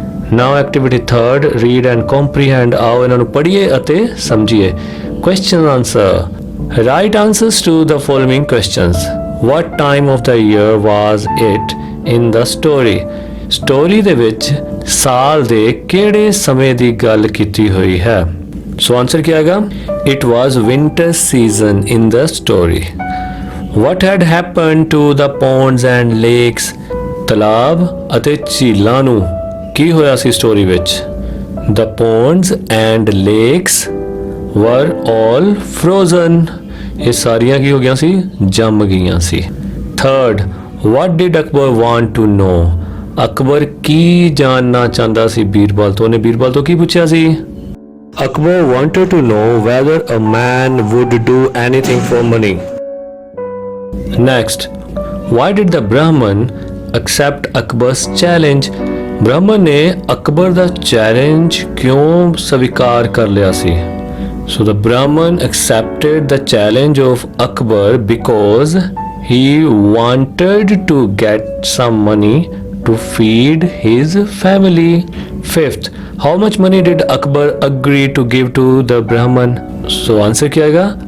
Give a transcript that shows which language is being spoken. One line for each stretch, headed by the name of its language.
English: now activity third read and comprehend
Punjabi: आओ इन्हां नूं पढ़िए अते समझिए
English: question answer write answers to the following questions what time of the year was it in the story
Punjabi: ਦੇ ਵਿੱਚ ਸਾਲ ਦੇ ਕਿਹੜੇ ਸਮੇਂ ਦੀ ਗੱਲ ਕੀਤੀ ਹੋਈ ਹੈ
English: So answer
Hindi: क्या आएगा?
English: It was winter season in the story. What had happened to the ponds and lakes?
Punjabi: तालाब ਅਤੇ ਝੀਲਾਂ ਨੂੰ ਕੀ ਹੋਇਆ ਸੀ ਸਟੋਰੀ ਵਿੱਚ?
English: The ponds and lakes were all frozen.
Punjabi: ਇਹ ਸਾਰੀਆਂ ਕੀ ਹੋ ਗਈਆਂ ਸੀ? ਜੰਮ ਗਈਆਂ ਸੀ.
English: Third, what did Akbar want to know?
Punjabi: Akbar ਕੀ ਜਾਣਨਾ ਚਾਹੁੰਦਾ ਸੀ ਬੀਰਬਲ ਤੋਂ? ਉਹਨੇ ਬੀਰਬਲ ਤੋਂ ਕੀ ਪੁੱਛਿਆ ਸੀ?
English: Akbar wanted to know whether a man would do anything for money. Next, why did the Brahman accept Akbar's challenge?
Punjabi: Brahman ने अकबर दा challenge क्यों स्वीकार कर लिया सी?
English: So the Brahman accepted the challenge of Akbar because he wanted to get some money to feed his family. Fifth, how much money did Akbar agree to give to the Brahman? So answer
Hindi: क्या आएगा?